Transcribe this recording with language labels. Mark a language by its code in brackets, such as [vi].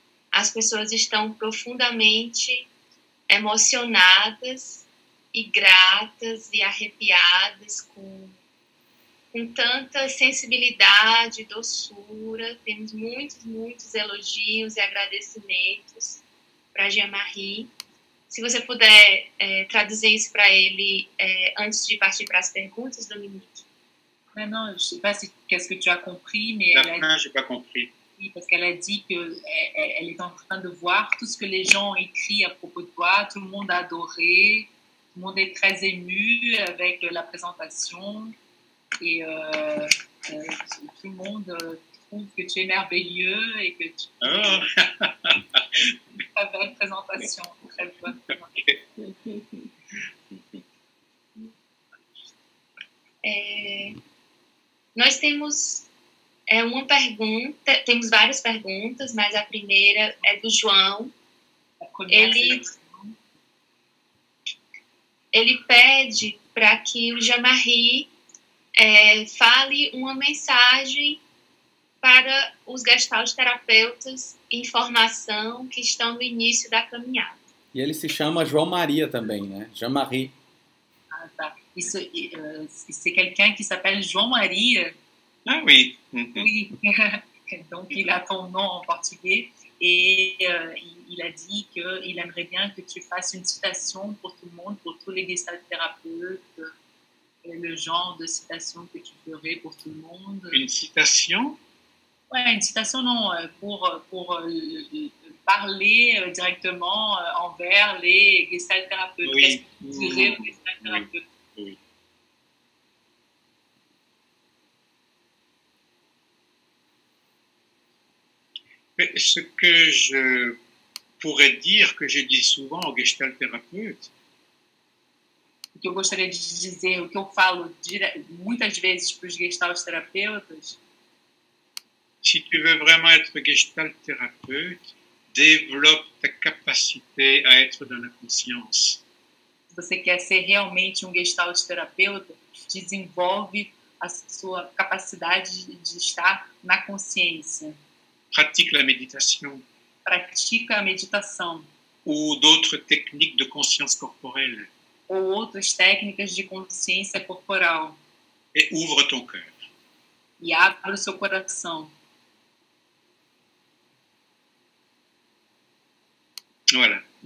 [pt] As pessoas estão profundamente emocionadas e gratas e arrepiadas com tanta sensibilidade, doçura. Temos muitos elogios e agradecimentos para Jean-Marie. Se você puder traduzir isso para ele antes de partir para as perguntas, Dominique. [fr] Non, je ne sais pas qu'est-ce que tu as compris, mais La fin, je n'ai pas compris. Oui, parce qu'elle a dit qu'elle est en train de voir tout ce que les gens ont écrit à propos de toi. Tout le monde a adoré, tout le monde est très ému avec la présentation. et tout le monde trouve que tu es merveilleux et que tu très belle présentation, très bonne présentation. [pt] Nós temos uma pergunta, temos várias perguntas, mas a primeira é do João. Ele pede para que o Jean-Marie fale uma mensagem para os gestalt terapeutas em formação que estão no início da caminhada. E ele se chama João Maria também, né? Jean-Marie. Ah, tá. [fr] C'est quelqu'un qui s'appelle João Maria. Ah oui. Oui. Donc, il a ton nom en portugais et il a dit qu'il aimerait bien que tu fasses une citation pour tout le monde, pour tous les gestalt thérapeutes, et le genre de citation que tu ferais pour tout le monde. Une citation? Ouais, une citation, non, pour parler directement envers les gestalt thérapeutes. Oui. Qu'est-ce que tu dirais aux gestalt thérapeutes? Oui. Mais ce que je pourrais dire, que je dis souvent aux gestalt thérapeutes, [pt] O que eu gostaria de dizer, o que eu falo muitas vezes para os gestalt terapeutas, [fr] si tu veux vraiment être gestalt thérapeute, développe ta capacité à être dans la conscience. [pt] se você quer ser realmente um gestalt terapeuta, desenvolve a sua capacidade de estar na consciência. [fr] Pratique la méditation [pt] Pratica a meditação [fr] ou d'autres techniques de conscience corporelle [pt] ou outras técnicas de consciência corporal [fr] et ouvre ton cœur. [pt] e abre o seu coração. [fr] Voilà.